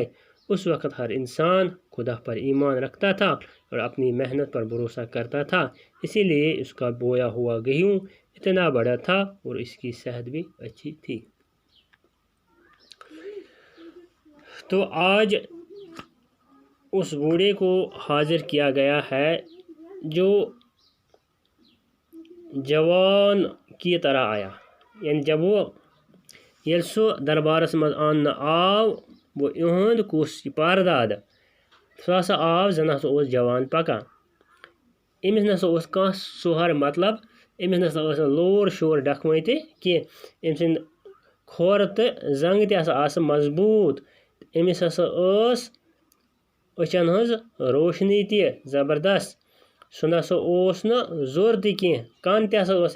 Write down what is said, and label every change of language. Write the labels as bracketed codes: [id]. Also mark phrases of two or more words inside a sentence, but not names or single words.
[ur] اس وقت ہر انسان خدا پر ایمان رکھتا تھا اور اپنی محنت پر بھروسہ کرتا تھا، اسی لیے اس کا بویا ہوا گیہوں اتنا بڑا تھا اور اس کی صحت بھی اچھی تھی۔ تو آج اس بوڑھے کو حاضر کیا گیا ہے جو جوان کی طرح آیا، یعنی جب [ks] ییٚلہِ سُہ دربارس منٛز آننہٕ آو، گوٚو یِہُنٛد کُس پردادٕ، سُہ ہسا آو، زن ہسا اوس جوان پکان۔ أمِس نسا اوس کانٛہہ سُہر مطلب أمِس نسا ٲس نہٕ لوٗر شور ڈکھوٕنۍ تہِ کینٛہہ أمۍ سٕنٛدۍ کھۄر تہٕ زنٛگہٕ تہِ ہسا آسہٕ مضبوٗط أمِس ہسا ٲس أچھن ہٕنٛز روشنی تہِ زبردست سُہ نسا اوس نہٕ زوٚر تہِ کینٛہہ کن تہِ ہسا ٲس